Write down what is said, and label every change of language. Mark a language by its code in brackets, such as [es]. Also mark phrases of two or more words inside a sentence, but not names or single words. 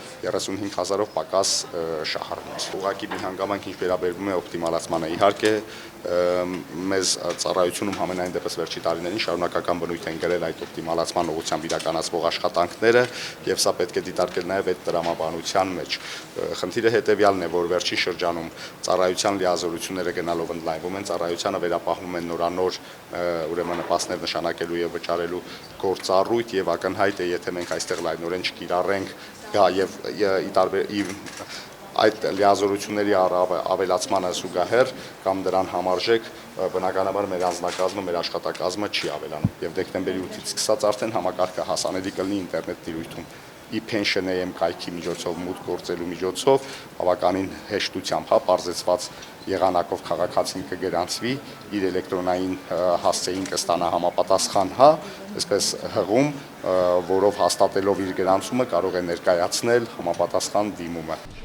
[hy] 35,000-ով պակաս շահառուց։ Ուղղակի մի հանգամանք ինչ վերաբերվում է օպտիմալացմանը, իհարկե մեզ ծառայությունում համենայն դեպս վերջի տարիներին շարունակական բնույթ են գրել այդ օպտիմալացման ուղղությամբ իրականացվող աշխատանքները եւ սա պետք է դիտարկել նաեւ այդ տրամաբանության մեջ։ Խնդիրը հետեւյալն է, որ վերջի շրջանում ծառայության լիազորությունները գնալով ընդլայնվում են, ծառայությանը վերապահվում են նորանոր ուրեմն նպաստներ նշանակելու եւ վճարելու գործառույթ եւ ակնհայտ է, եթե մենք այստեղ լայնորեն չկիրառենք եւ այդ լիազորությունների ավելացմանը զուգահեռ կամ դրան համարժեք բնականաբար մեր անձնակազմը, մեր աշխատակազմը չի ավելանում եւ դեկտեմբերի 8-ից սկսած արդեն համակարգը հասանելի կլինի ինտերնետ տիրույթում e-pension.am կայքի միջոցով մուտք գործելու միջոցով բավականին հեշտությամբ, պարզեցված եղանակով քաղաքացին կգրանցվի, իր էլեկտրոնային հասցեին կստանա համապատասխան, այսպես հղում, որով հաստատելով իր գրանցումը կարող է ներկայացնել համապատասխան դիմումը։